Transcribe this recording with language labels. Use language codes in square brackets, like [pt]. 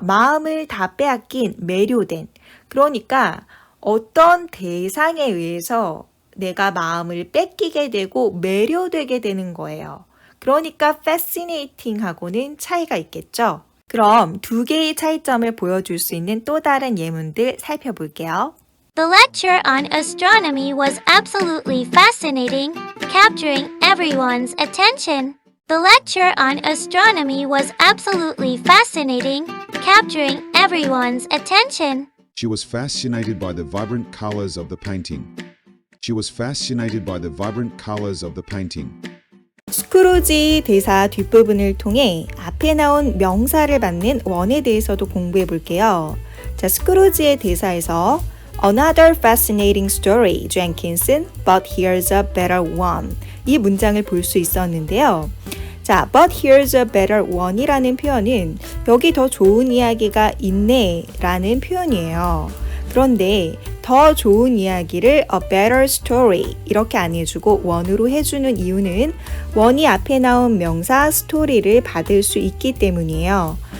[ko] 마음을 다 빼앗긴, 매료된. 그러니까 어떤 대상에 의해서 내가 마음을 뺏기게 되고 매료되게 되는 거예요. 그러니까 fascinating하고는 차이가 있겠죠. 그럼 두 개의 차이점을 보여줄 수 있는 또 다른 예문들 살펴볼게요. [en] The lecture on astronomy was absolutely fascinating, capturing everyone's attention. The lecture on astronomy was absolutely fascinating, capturing everyone's attention. She was fascinated by the vibrant colors of the painting. She was fascinated by the vibrant colors of the painting. [ko] 스크루지 대사 뒷부분을 통해 앞에 나온 명사를 받는 원에 대해서도 공부해 볼게요. 자, 스크루지의 대사에서 [en] Another fascinating story, Jenkinson, but here's a better one. [ko] 이 문장을 볼 수 있었는데요. 자, [en] but here's a better one [ko] 이라는 표현은 여기 더 좋은 이야기가 있네 라는 표현이에요. 그런데 더 좋은 이야기를 [en] a better story [ko] 이렇게 안 해주고 one으로 해주는 이유는 one이 앞에 나온 명사 story를 받을 수 있기 때문이에요.